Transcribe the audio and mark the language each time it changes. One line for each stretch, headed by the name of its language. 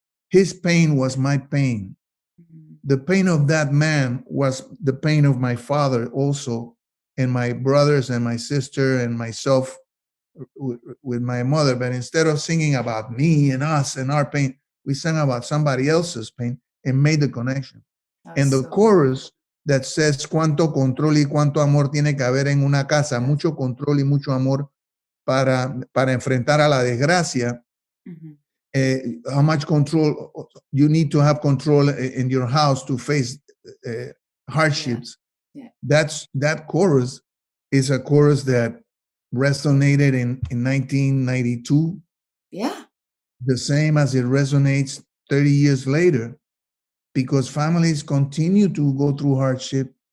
English: His pain was my pain. The pain of that man was the pain of my father also, and my brothers and my sister and myself with my mother. But instead of singing about me and us and our pain, we sang about somebody else's pain and made the connection. And the chorus that says
Spanish: cuánto control y cuánto amor tiene que haber en una casa, mucho control y mucho amor para enfrentar a la desgracia.
English: How much control you need to have control in your house to face hardships. Yeah. That chorus is a chorus that resonated in 1992. Yeah. The same as it resonates 30 years later, because families continue to go through hardship.